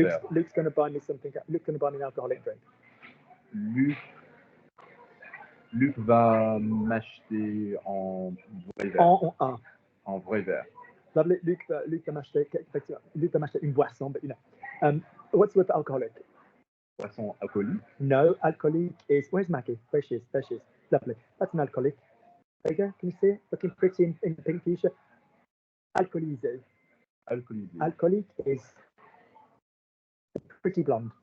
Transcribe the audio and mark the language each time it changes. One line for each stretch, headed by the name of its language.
English: Luke's going to buy me something. Luke's going to buy me an alcoholic drink.
French: Luc va m'acheter en vrai verre. En vrai verre.
English: Lovely.
French: Luke va m'acheter une boisson,
English: but you know. What's the word for alcoholic?
French: Boisson alcoolique.
English: No, alcoholic is, where's Maggie? There she is. Lovely. That's an alcoholic. There you go. Can you see it? Looking pretty in the pink t-shirt. Alcoolisé. Alcoholic is pretty blonde.